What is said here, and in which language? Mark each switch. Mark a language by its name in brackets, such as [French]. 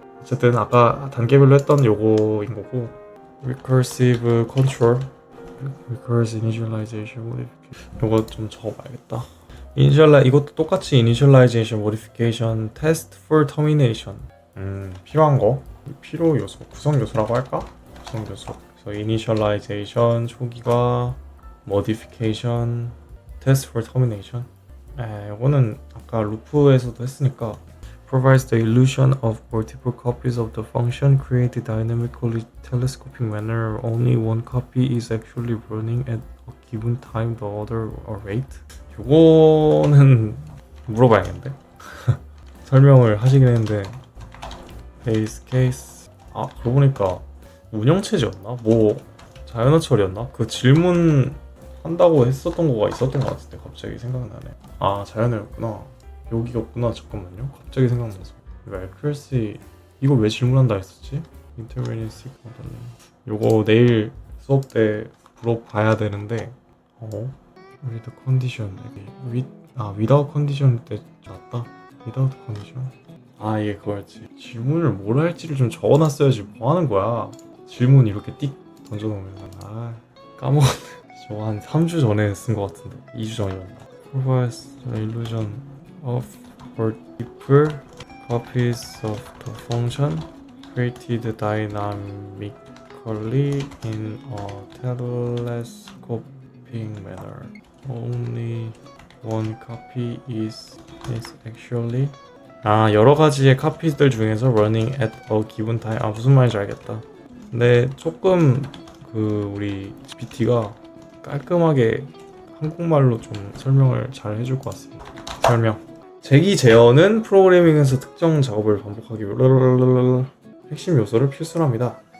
[Korean] 어쨌든 아까 단계별로 했던 요거인 거고 [English] recursive control, recursive initialization modification [Korean] 요거 좀 적어봐야겠다. 이것도 똑같이 initialization, modification, test for termination 필요한 거 필요 요소, 구성 요소라고 할까? 구성 요소. 그래서 initialization 초기화, modification, test for termination. 요거는 아까 루프에서도 했으니까 [English] provides the illusion of multiple copies of the function created dynamically telescoping manner. Only one copy is actually running at a given time, the other a rate. [Korean] 요거는 물어봐야겠는데 설명을 하시긴 했는데 base case 그러고 보니까 운영체제였나? 뭐 자연어 처리였나? 그 질문 한다고 했었던 거가 있었던 것 같은데 갑자기 생각나네. 아 자연어였구나. 여기였구나. 잠깐만요. 갑자기 생각나서. 이거 accuracy 이거 왜 질문한다 했었지? intervenency 요거 내일 수업 때 물어봐야 되는데 [English] with condition without condition [Korean] 때 맞다. without condition 아 이게 그거였지. 질문을 뭘 할지를 좀 적어놨어야지 뭐 하는 거야. 질문 이렇게 띡 던져놓으면 아 까먹었네. 저거 한 3주 전에 쓴 것 같은데 2주 전이었나. [English] provides the illusion of multiple copies of the function created dynamically in a telescoping manner. Only one copy is actually [Korean] 여러 가지의 카피들 중에서 [English] running at a given time. [Korean] 무슨 말인지 알겠다. 근데 조금 우리 GPT가 깔끔하게 한국말로 좀 설명을 잘 해줄 것 같습니다. 설명. 제기 제어는 프로그래밍에서 특정 작업을 반복하기 위해 핵심 요소를 필수로 합니다.